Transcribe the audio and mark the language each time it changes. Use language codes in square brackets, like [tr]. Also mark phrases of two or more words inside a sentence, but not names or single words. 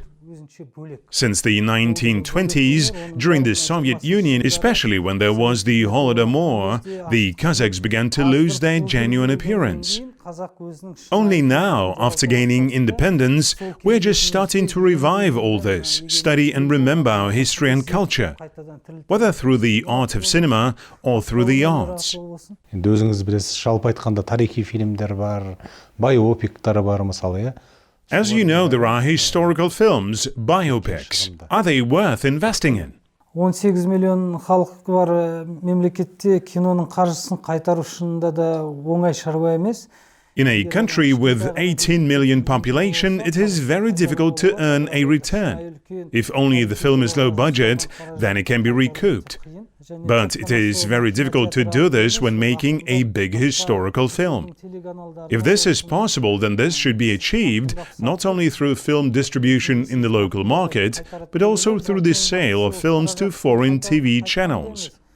[en] Since the 1920s, during the Soviet Union, especially when there was the Holodomor, the Kazakhs began to lose their genuine appearance. Only now, after gaining independence, we're just starting to revive all this, study and remember our history and culture, whether through the art of cinema or through the arts. [kk] Енді өзіңіз білесіз, жалпы айтқанда тарихи фильмдер бар, байопиктар бар мысалы, иә. [en] As you know, there are historical films, biopics. Are they worth investing in? [kk] 18 миллион халық бар мемлекетте киноның қаржысын қайтару шынында да оңай шаруа емес. [en] In a country with 18 million population, it is very difficult to earn a return. If only the film is low budget, then it can be recouped. But it is very difficult to do this when making a big historical film. If this is possible, then this should be achieved not only through film distribution in the local market, but also through the sale of films to foreign TV channels.